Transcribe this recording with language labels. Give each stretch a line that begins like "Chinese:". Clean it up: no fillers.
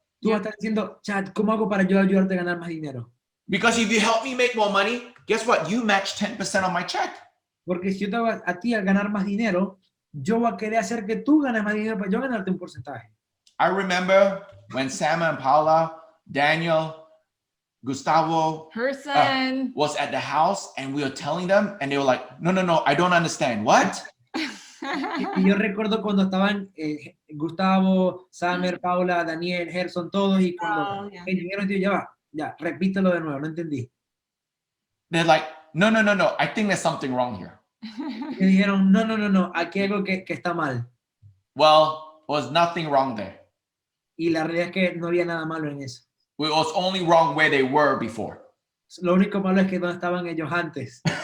Spanish: Tú vas a estar diciendo, Chad, ¿cómo hago para yo ayudarte a ganar más dinero?
English: Because if you help me make more money, guess what? You match 10% on my check.
Spanish: Porque si yo te hago a ti a ganar más dinero, yo voy a querer hacer que tú ganes más dinero para yo ganarte un porcentaje.
English: I remember when Sam and Paula, Daniel, Gustavo Person. was at the house and we were telling them and they were like, no, I don't understand. What?
Spanish: Y yo recuerdo cuando estaban Gustavo, Samer, Paula, Daniel, Gerson, todos, y cuando ellos dijeron, ya, repítelo de nuevo, no entendí.
English: They're like, no, I think there's something wrong here.
Spanish: Y dijeron, no, aquí hay algo que está mal.
English: Well, was nothing wrong there.
Spanish: Y la realidad es que no había nada malo en eso.
English: It was only wrong where they were before.
Spanish: Lo único malo es que no estaban ellos antes.